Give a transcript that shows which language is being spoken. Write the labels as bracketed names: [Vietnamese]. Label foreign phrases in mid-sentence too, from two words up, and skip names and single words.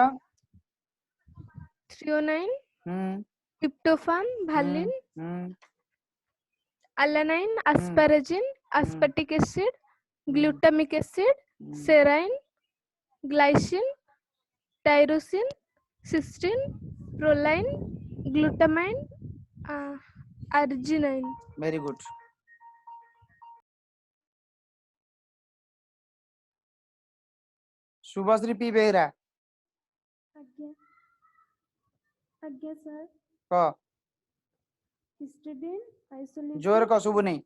[English] threonine tryptophan valine alanine asparagine aspartic acid glutamic acid serine glycine tyrosine cysteine proline glutamine arginine very good शुभश्री पी बेहरा [Maithili] आज्ञा सर क [English] histidine isoleucine [Maithili] जोर क शुभ नहीं